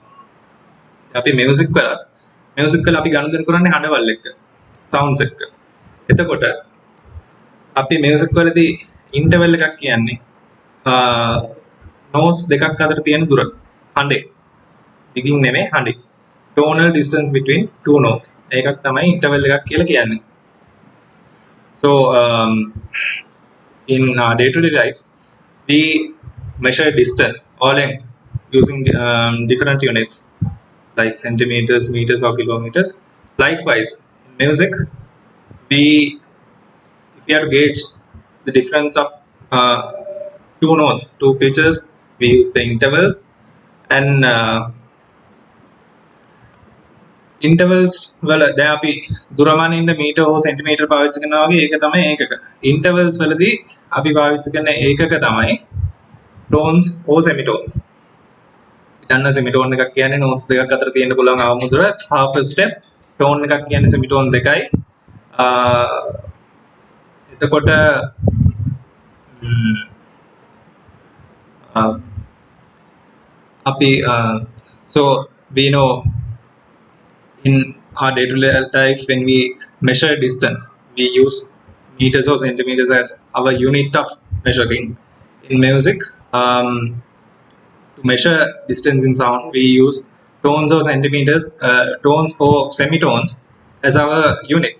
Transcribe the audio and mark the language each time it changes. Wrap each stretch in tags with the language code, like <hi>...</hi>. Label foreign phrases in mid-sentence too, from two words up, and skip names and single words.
<si>අපි මියුසික් වල අපි ගනුදෙනු කරන්නේ හඬවල් එක්ක, සවුන්ඩ්ස් එක්ක. එතකොට අපි මියුසික් වලදී ඉන්ටර්වල් එකක් කියන්නේ notes දෙකක් අතර තියෙන දුර. හඬේ. දිගින් නෙමෙයි හඬේ.</si> <en>tonal distance between two notes.</en> <si>ඒකක් තමයි ඉන්ටර්වල් එකක් කියලා කියන්නේ.</si> <en>So in our day-to-day life, we measure distance or length using different units like centimeters, meters, or kilometers. Likewise, in music, if we have to gauge the difference of two notes, two pitches, we use the intervals. And intervals</en> <si>වල දැන් අපි දුරමන ඉන්න මීටර් හෝ සෙන්ටිමීටර් පාවිච්චි කරනවා වගේ ඒක තමයි ඒකක. intervals වලදී අපි පාවිච්චි කරන ඒකක තමයි tones හෝ semitones. දන්න semitone එකක් කියන්නේ notes දෙකක් අතර තියෙන්න පුළුවන් අවමුදුර</si> <en>half a step.</en> <si>tone එකක් කියන්නේ semitone දෙකයි. එතකොට අපි</si> <en>so we know in our day-to-day life when we measure distance, we use meters or centimeters as our unit of measuring. In music, to measure distance in sound, we use tones or centimeters, tones or semitones as our units.</en>